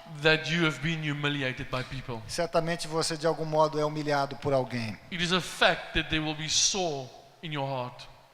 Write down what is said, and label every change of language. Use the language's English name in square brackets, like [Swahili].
[English] that you have been humiliated by people. [Portuguese] Certamente você de algum modo é humilhado por alguém. [English] It is a fact that there will be sore in your heart.